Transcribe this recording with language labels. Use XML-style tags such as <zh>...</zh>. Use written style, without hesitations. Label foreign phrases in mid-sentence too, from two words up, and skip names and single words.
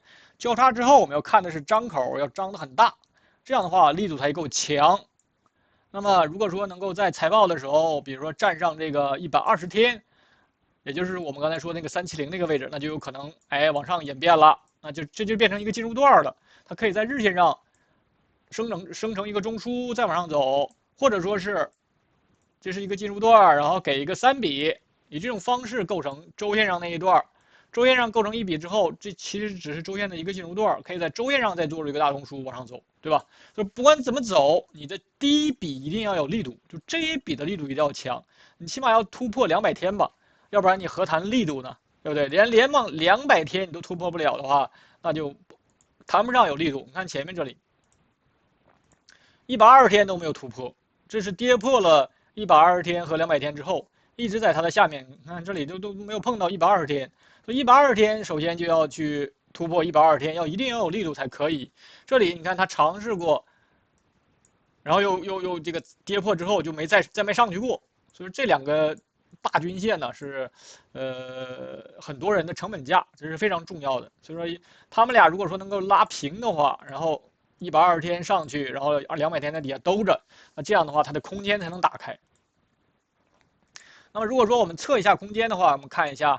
<zh>交叉之後，我們要看的是張口要張得很大，這樣的話力度才夠強。那麼如果說能夠在財報的時候，比如說站上這個120天，也就是我們剛才說那個370那個位置，那就有可能哎往上演變了，那这就變成一個進入段了。它可以在日線上生成一個中樞，再往上走，或者說是這是一個進入段，然後給一個3筆，以這種方式構成周線上那一段。周線上構成一筆之後，這其實只是周線的一個進入段，可以在周線上再做一個大中樞往上走，對吧？就不管怎麼走，你的第一筆一定要有力度，就這一筆的力度一定要強，你起碼要突破200天吧，要不然你何談力度呢？對不對？連往200天你都突破不了的話，那就談不上有力度。你看前面這裡，120天都沒有突破，這是跌破了120天和200天之後，一直在它的下面。你看這裡都沒有碰到120天。120天首先就要去突破120天，一定要有力度才可以。這裡你看它嘗試過，然後又這個跌破之後就再沒上去過，所以這2個大均線呢是很多人的成本價，這是非常重要的。所以說他們倆如果說能夠拉平的話，然後120天上去，然後200天在底下兜着，那這樣的話它的空間才能打開。那麼如果說我們測一下空間的話，我們看一下。</zh>